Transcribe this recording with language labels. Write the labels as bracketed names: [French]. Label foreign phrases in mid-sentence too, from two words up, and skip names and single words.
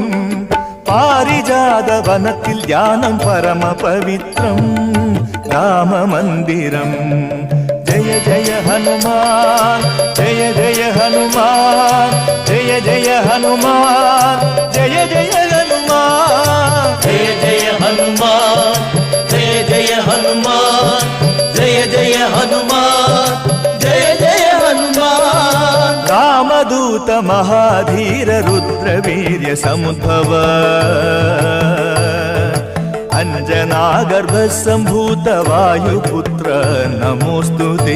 [Tamil] பாரிஜாத வனத்தில் தியானம் பரம பவித்ரம் ராம மந்திரம். [Sanskrit] जय जय हनुमान जय जय हनुमान जय जय हनुमान जय जय हनुमान जय जय हनुमान जय जय हनुमान जय जय हनुमान जय जय हनुमान। रामदूत महाधीर रुद्रवीर्य समुद्भव अंजनागर्भसम्भूत वायुपुत्र नमोस्तुते।